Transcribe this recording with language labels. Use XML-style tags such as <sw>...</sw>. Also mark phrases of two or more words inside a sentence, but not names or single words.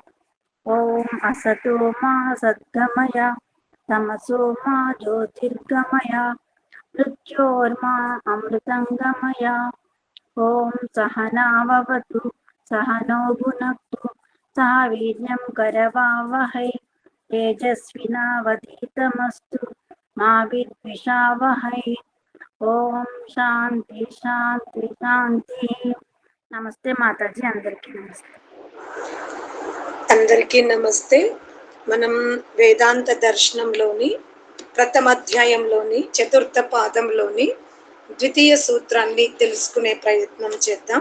<sa>ॐ असतो मा सद्गमय तमसो मा ज्योतिर्गमय मृत्योर्मा अमृतङ्गमय। ॐ सहनाववतु सहनौ भुनक्तु सह वीर्यं करवावहै तेजस्विनावधीतमस्तु मा विद्विषावहै। ఓం శాంతి శాంతి శాంతి.</sa> <te>నమస్తే మాతాజీ, అందరికీ నమస్తే. అందరికీ నమస్తే. మనం వేదాంత దర్శనంలోని ప్రథమ అధ్యాయంలోని చతుర్థ పాదంలోని ద్వితీయ సూత్రాన్ని తెలుసుకునే ప్రయత్నం చేద్దాం.</te>